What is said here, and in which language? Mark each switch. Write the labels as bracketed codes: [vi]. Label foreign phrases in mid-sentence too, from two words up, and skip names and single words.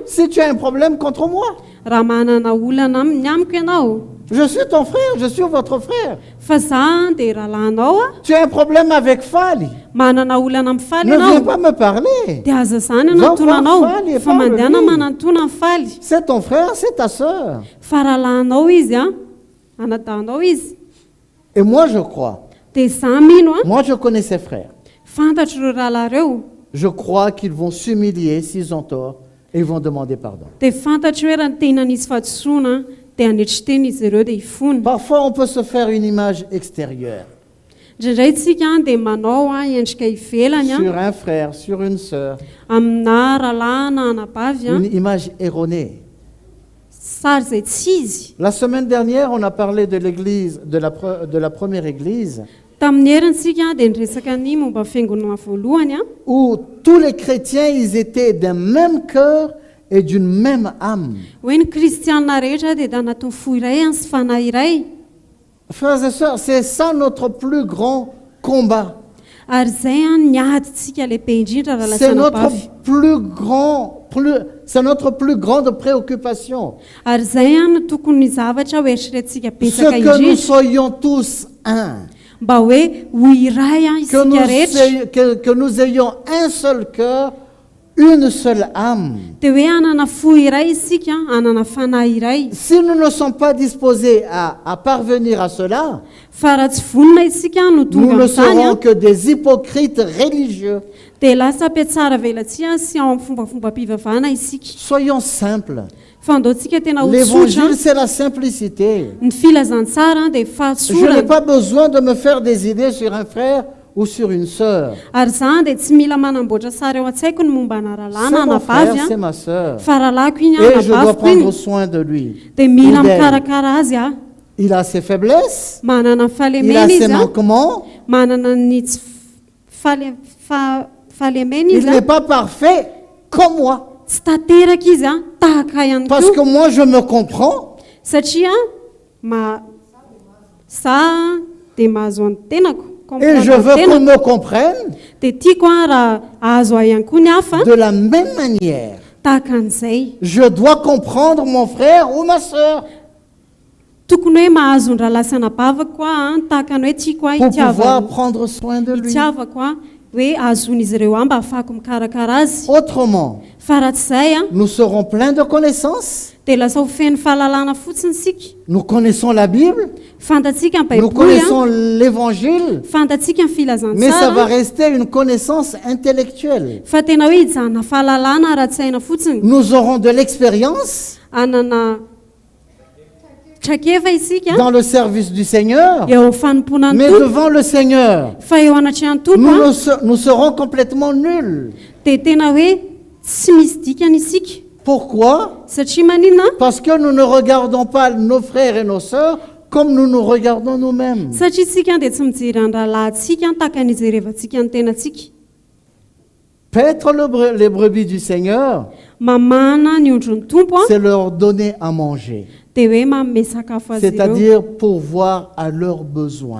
[fr] si tu as un problème contre moi. [mg] raha manana olana ny amiko ianao. [fr] Je suis ton frère, je suis votre frère. [mg] Fa za dia rahalahinao a, [fr] Tu as un problème avec Fali. [mg] manana olana amin'ny faly [fr] Ne viens [mg] ianao. [fr] pas me parler. [mg] Dia aza zany [fr] Va [mg] anantonanao [fr] voir faly et [mg] fa [fr] parle [mg] mandehana [fr] lui. [mg] manantona ny faly. [fr] C'est ton frère, c'est ta sœur. [mg] Fa rahalahinao izy a, anadahinao izy. [fr] Et moi, je crois. [mg] Dia za mino a, [fr] Moi, je connais ses frères. [mg] fantatro ireo rahalahy ireo. [fr] je crois qu'ils vont s'humilier s'ils ont tort et ils vont demander pardon. [mg] dia fantatro hoe raha ny tena nisy fahadisoana dia hanetry teny izy ireo dia hifony. [fr] Parfois, on peut se faire une image extérieure [mg] Indraindray tsika dia manao endrika ivelany [fr] sur un frère, sur une sœur, [mg] amina rahalahy na anabavy [fr] une image erronée. [mg] sary izay tsy izy. [fr] La semaine dernière, on a parlé de l'église, de la première église, [mg] Tamin'ny herintsika dia niresaka ny momba fiangonana voalohany [fr] où tous les chrétiens, ils étaient d'un même cœur et d'une même âme. [mg] hoe ny kristianina rehetra dia tanaty fo iray sy fanahy iray. [fr] Frères et sœurs, c'est ça notre plus grand combat. [mg] Ary izay ny adintsika lehibe indrindra raha [fr] C'est [mg] lasana [fr] notre [mg] bavy. [fr] c'est notre plus grande préoccupation. [mg] Ary izay no tokony zavatra ho eritreretintsika [fr] Ce [mg] betsaka [fr] que nous [mg] indrindra [fr] soyons tous un. [mg] mba hoe ho iray isika rehetra [fr] Que nous ayons un seul cœur, une seule âme. [mg] dia hoe hanana fo iray isika hanana fanahy iray. [fr] Si nous ne sommes pas disposés à parvenir à cela, [mg] Fa raha tsy vonona isika no [fr] nous [mg] tonga [fr] ne [mg] amin'izany [fr] serons que des hypocrites religieux. [mg] dia lasa ampiatsara velatsia sy ao amin'ny fombafomba-pivavahana isika. [fr] Soyons simples. [mg] Fa andaontsika tena ho [fr] L'évangile, [mg] tsotra. [fr] c'est la simplicité. [mg] Ny filazantsara dia [fr] Je n'ai [mg] fahatsorana. [fr] pas besoin de me faire des idées sur un frère ou sur une sœur. [mg] Ary izany dia tsy mila manamboatra sara eo an-tsaiko ny momba na rahalahy [fr] C'est [mg] na [fr] mon frère, [mg] anabavy [fr] c'est ma sœur. [mg] fa rahalahiko iny [fr] Et je dois [mg] anabaviko iny [fr] prendre soin de lui. [mg] dia mila [fr] ou d'elle. [mg] mikarakara azy [fr] Il a ses faiblesses, [mg] manana ny [fr] il a [mg] fahalemena [fr] ses [mg] izy [fr] manquements, [mg] manana ny tsy fahalemena [fr] il [mg] izy [fr] n'est pas parfait comme moi. [mg] tsy tanteraka izy tahaka ihany [fr] Parce que [mg] koa [fr] moi, je me comprends. [mg] satria za dia mahazo any tenako [fr] Et je veux qu'on me comprenne [mg] dia tiako raha ahazo ahy ihany koa ny hafa [fr] de la même manière. [mg] tahaka an'izay. [fr] Je dois comprendre mon frère ou ma sœur [mg] Tokony hoe mahazo ny rahalahy sy anabavako koa tahaka ny hoe tiako [fr] pour pouvoir prendre soin de lui. [mg] hitiavako hoe azon'izy ireo mba ahafahako mikarakara azy. [fr] Autrement, [mg] Fa raha tsy izay [fr] nous serons pleins de connaissances. [mg] dia lasa ho feno fahalalana fotsiny sika. [fr] Nous connaissons la Bible, [mg] Fantatsika ny [fr] nous [mg] baiboly [fr] connaissons l'Évangile, [mg] fantatsika ny [fr] mais ça va [mg] filazantsara [fr] rester une connaissance intellectuelle. [mg] fa tena hoe hijanona fahalalana ara-tsaina fotsiny. [fr] Nous aurons de l'expérience [mg] Anana trakeva isika [fr] dans le service du Seigneur, [mg] eo amin'ny fanompona ny [fr] mais [mg] tompo [fr] devant le Seigneur, [mg] fa eo anatrehan'ny tompo [fr] nous serons complètement nuls. [mg] dia tena hoe tsy misy dikany isika. [fr] Pourquoi? [mg] Satria maninona [fr] Parce que nous ne regardons pas nos frères et nos sœurs comme nous nous regardons nous-mêmes. [mg] satria isika dia tsy mijery ny rahalahintsika tahaka ny ijerevantsika ny tenatsika. [fr] Paître les brebis du Seigneur, [mg] Mamana ny ondron'ny tompo [fr] c'est leur donner à manger, [mg] dia hoe manome sakafo azy ireo, [fr] c'est-à-dire pourvoir à leurs besoins.